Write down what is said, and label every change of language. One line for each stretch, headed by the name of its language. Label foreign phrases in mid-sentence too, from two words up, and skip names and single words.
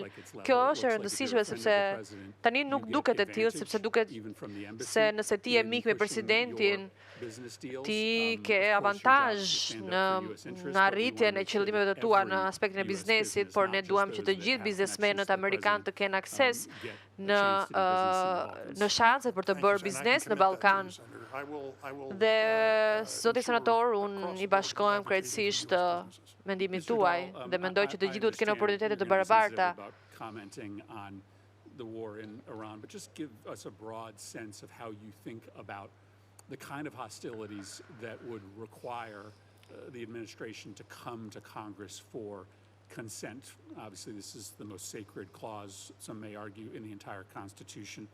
Albanian: kjo është e rëndësishme sepse tani nuk duket e tillë, sepse duket se nëse ti je mik me presidentin, ti ke avantazh në arritjen e qëllimeve të tua në aspektin e biznesit, por ne duam që të gjithë biznesmenët amerikanë të kenë akses në shanset për të bërë biznes në Ballkan. Dhe zoti senator, unë I bashkohem krejtësisht mendimit tuaj dhe mendoj që të gjithë duhet të kenë oportunitete të barabarta.
English: The war in Iran, but just give us a broad sense of how you think about the kind of hostilities that would require the administration to come to Congress for consent. Obviously, this is the most sacred clause, some may argue, in the entire Constitution.